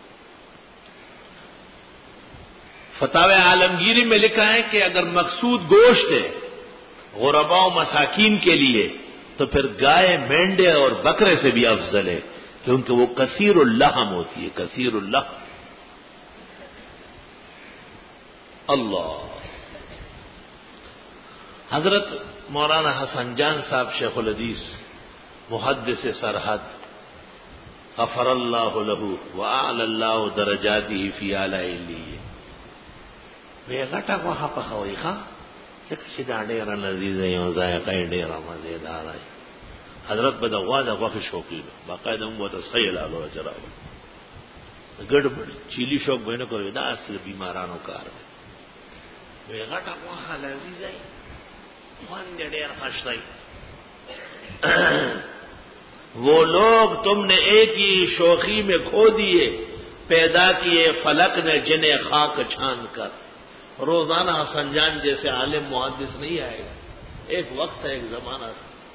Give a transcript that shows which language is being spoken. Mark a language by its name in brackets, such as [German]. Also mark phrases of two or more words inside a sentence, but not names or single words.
[Urdu] پوری دنیا میں فتاوی عالمگیری میں لکھا ہے کہ اگر مقصود گوشت ہے غرباء و مساکین کے لیے تو پھر گائے، مینڈے اور بکرے سے بھی افضل ہے، کیونکہ وہ کثیر اللحم ہوتی ہے، کثیر اللحم۔ [Pashto] اللہ، حضرت مولانا حسن جان صاحب شیخ الحدیث محدث سرحد [Arabic] غفر اللہ لہ واعلی اللہ درجاتہ فی اعلی علیہ [Pashto] وی غټه غوښه پخوي ښه ځکه چې دا ډېره لذیذه یو ذایقه یې ډېره مزېداره وي. حضرت به د غوا د غوښې شوقي وي، باقاعده موږ ورته صحیح لالو چراوه ګډوډ چیلی شوق به نه کوي، دا اصل بیمارانو کار دی. وی غټه غوښه لذیذه وي، خوند یې ډېر ښه دی. [Urdu] وہ لوگ تم نے ایک ہی شوخی میں کھو دیے، پیدا کیے فلک نے جنہیں خاک چھان کر. روزانہ حسن جان جیسے عالم محدث نہیں آئے گا، ایک وقت ہے، ایک زمانہ تھا.